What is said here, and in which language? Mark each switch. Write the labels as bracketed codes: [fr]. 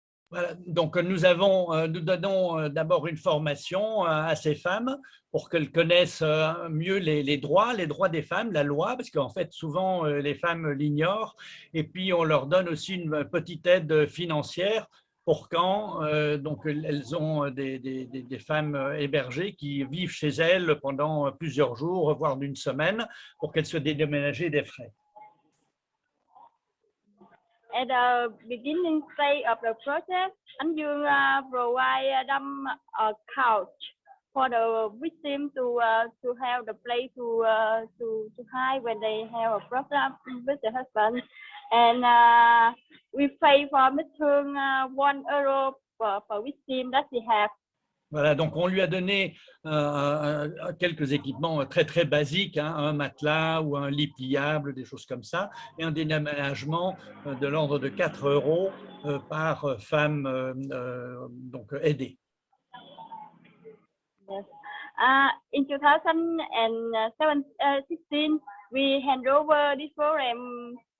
[fr] Voilà, donc nous donnons d'abord une formation à ces femmes pour qu'elles connaissent mieux les droits des femmes, la loi, parce qu'en fait souvent les femmes l'ignorent, et puis on leur donne aussi une petite aide financière pour quand. Donc, elles ont des femmes hébergées qui vivent chez elles pendant plusieurs jours, voire d'une semaine, pour qu'elles soient déménagées des frais. [en] At the beginning stage of the project, anh Dương provide them a couch for the victim to have the place to hide when they have a problem with the husband, and we pay for Thương €1 per victim that we have. [fr] Voilà, donc on lui a donné quelques équipements très très basiques, hein, un matelas ou un lit pliable, des choses comme ça, et un déménagement de l'ordre de €4 par femme donc aidée. [en] Yes. In 2016, we hand over this program.